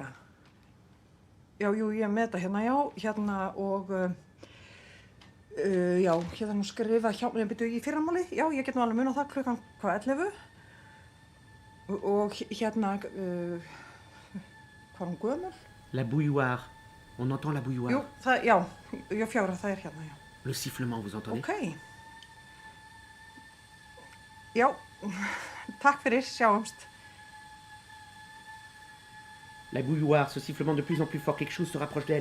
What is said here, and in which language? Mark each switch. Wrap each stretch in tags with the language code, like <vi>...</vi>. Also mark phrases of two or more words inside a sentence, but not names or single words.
<is>Já, jú, ég er með þetta hérna, já, hérna og já, hérna nú skrifa hjá mér, byrju í fyrramáli, já, ég get nú alveg munað það klukkan hvað 11 og hérna, hvað er hún gömul?</is> <fr>La bouilloire. On entend la bouilloire.</fr> <is>Jú, það, já, 4, það er hérna, já.</is> <fr>Le sifflement, vous entendez?</fr> <is>Ok. Já, takk fyrir, sjáumst.</is> <fr>La bouilloire, ce sifflement de plus en plus fort, quelque chose se rapproche d'elle.</fr>